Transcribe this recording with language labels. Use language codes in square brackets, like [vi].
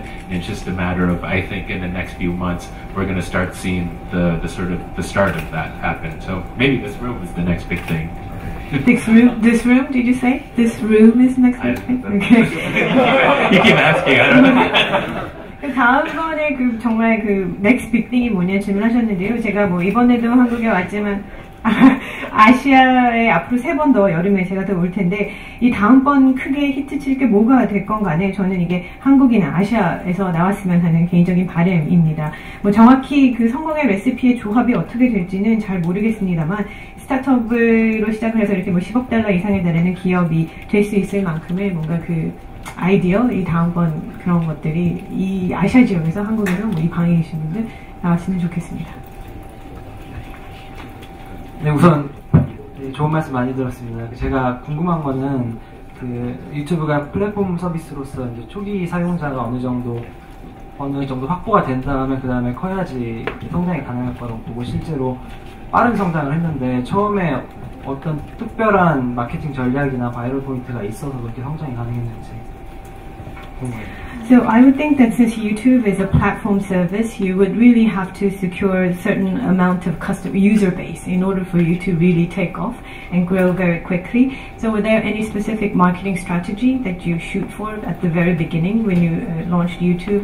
[en] And it's just a matter of, I think in the next few months, we're going to start seeing the start of that happen. So maybe this room is the next big thing. This room, did you say? This room is next big thing? Okay. You keep asking, I don't know. [ko] 다음번에 정말 [en] next big thing [ko] 이 뭐냐 질문하셨는데요. 제가 뭐 이번에도 한국에 왔지만 아시아에 앞으로 3번 더 여름에 제가 더 올 텐데 이 다음번 크게 히트 칠 게 뭐가 될 건 간에 저는 이게 한국이나 아시아에서 나왔으면 하는 개인적인 바람입니다. 뭐 정확히 성공의 레시피의 조합이 어떻게 될지는 잘 모르겠습니다만 스타트업으로 시작을 해서 이렇게 뭐 $10억 이상에 달하는 기업이 될 수 있을 만큼의 뭔가 아이디어, 이 다음번 그런 것들이 이 아시아 지역에서 한국에서 이 방에 계신 분들 나왔으면 좋겠습니다. 네, 우선 좋은 말씀 많이 들었습니다. 제가 궁금한 거는 유튜브가 플랫폼 서비스로서 이제 초기 사용자가 어느 정도 확보가 된 다음에 그 다음에 커야지 성장이 가능할 거라고 보고 실제로 빠른 성장을 했는데 처음에 어떤 특별한 마케팅 전략이나 바이럴 포인트가 있어서 그렇게 성장이 가능했는지 궁금해요. [en] So I would think that since YouTube is a platform service, you would really have to secure a certain amount of user base in order for you to really take off and grow very quickly. So were there any specific marketing strategy that you shoot for at the very beginning when you launched YouTube?